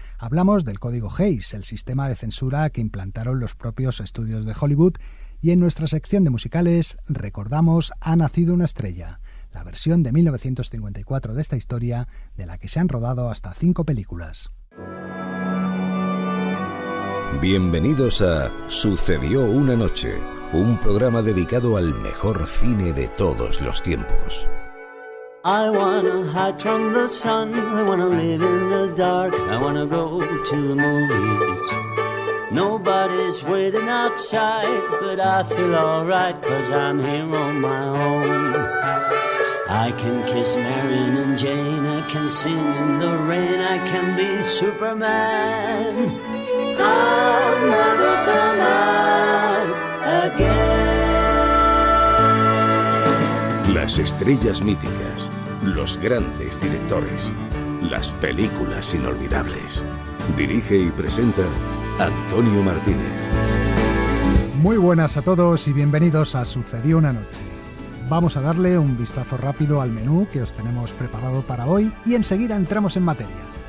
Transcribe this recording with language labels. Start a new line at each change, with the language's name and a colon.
Spanish: Hablamos del Código Hays, el sistema de censura que implantaron los propios estudios de Hollywood, y en nuestra sección de musicales recordamos Ha nacido una estrella, la versión de 1954 de esta historia, de la que se han rodado hasta 5 películas. Bienvenidos a Sucedió una noche, un programa dedicado al mejor cine de todos los tiempos.
English: I wanna hide from the sun, I wanna live in the dark, I wanna go to the movies. Nobody's waiting outside, but I feel alright, 'cause I'm here on my own. I can kiss Marion and Jane, I can sing in the rain, I can be Superman. I'll never come out again.
Spanish: Las estrellas míticas, los grandes directores, las películas inolvidables. Dirige y presenta Antonio Martínez. Muy buenas a todos y bienvenidos a Sucedió una noche. Vamos a darle un vistazo rápido al menú que os tenemos preparado para hoy y enseguida entramos en materia.